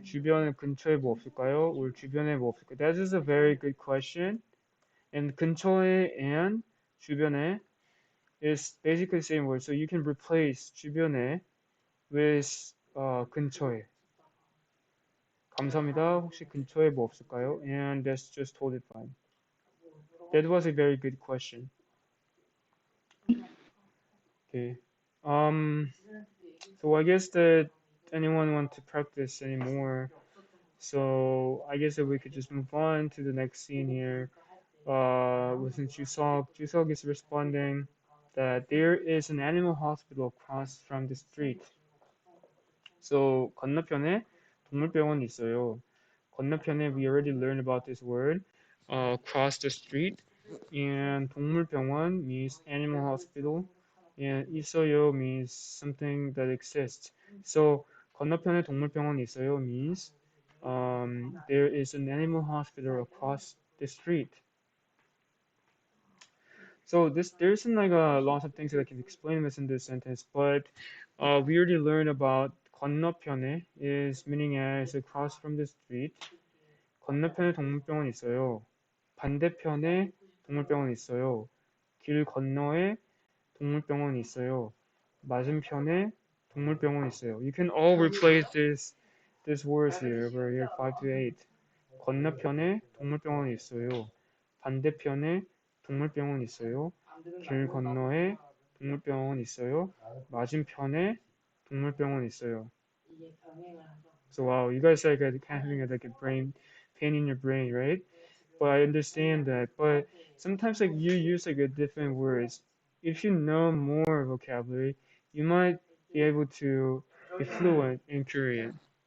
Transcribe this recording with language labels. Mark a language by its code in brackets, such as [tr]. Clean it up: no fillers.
[ko] 주변 근처에 뭐 없을까요? or 주변에 뭐 없을까요? [en] That is a very good question. And 근처에 and 주변에 is basically the same word. So you can replace 주변에 with 근처에. [ko] 감사합니다. 혹시 근처에 뭐 없을까요? [en] And that's just totally fine. That was a very good question. Okay. So I guess that anyone want to practice anymore. So I guess that we could just move on to the next scene here. Since Chuseok is responding that there is an animal hospital across from the street. [ko] So 건너편에 동물병원이 있어요. [en] 건너편에 we already learned about this word. Across the street. And 동물병원 means animal hospital. And 있어요 means something that exists. So [ko] 건너편에 동물병원이 있어요 [en] means there is an animal hospital across the street. So there's like a lot of things that I can explain within this sentence, but we already learned about 건너편에 is meaning as across from the street. [ko] 건너편에 동물병원 있어요. 반대편에 동물병원 있어요. 길 건너에 동물병원 있어요. 맞은편에 동물병원 있어요. [en] You can all replace this words here over here 5 to 8. [ko] 건너편에 동물병원 있어요. 반대편에 동물병원 있어요. 길 건너에 동물병원 있어요. 맞은편에 동물병원 있어요. [en] So wow, you guys are like having like a brain pain in your brain, right? But I understand that. But sometimes like you use like a different words. If you know more vocabulary, you might be able to be fluent in Korean.